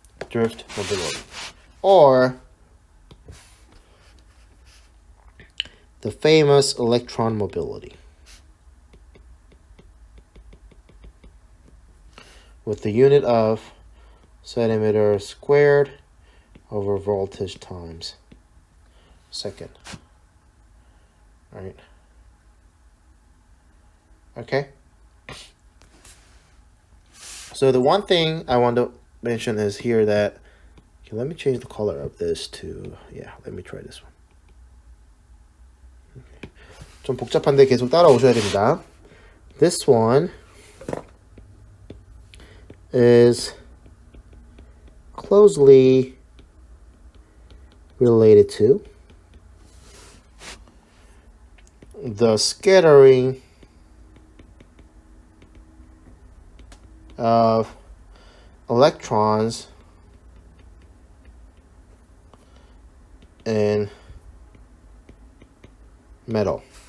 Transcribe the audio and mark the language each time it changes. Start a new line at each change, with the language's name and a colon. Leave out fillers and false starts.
English: drift mobility, or the famous electron mobility, with the unit of centimeter squared over voltage times second. All right. Okay. So the one thing I want to mention is here that, okay, let me change the color of this to, yeah, let me try this one. Okay.
Korean: 좀 복잡한데 계속 따라오셔야 됩니다.
English: This one is closely related to the scattering of electrons in metal.